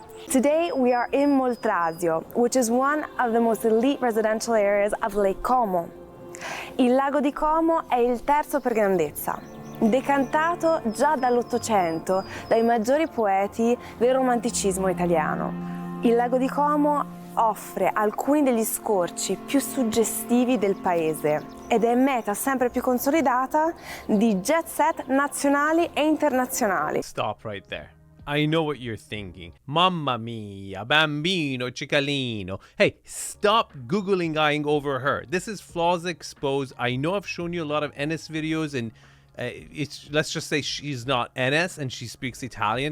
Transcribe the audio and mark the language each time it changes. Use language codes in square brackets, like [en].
[en] Today we are in 𝗕𝗕𝗃𝗏, which is one of the most elite residential areas of Lake Como. [it] Il lago di Como è il terzo per grandezza, decantato già dall'800 dai maggiori poeti del romanticismo italiano. Il lago di Como offre alcuni degli scorci più suggestivi del paese ed è meta sempre più consolidata di jet set nazionali e internazionali. [en] Stop right there. I know what you're thinking. [it] Mamma mia, bambino, ciccalino. [en] Hey, stop Googling over her. This is Flaws Exposed. I know I've shown you a lot of Enes videos, and let's just say she's not Enes and she speaks Italian.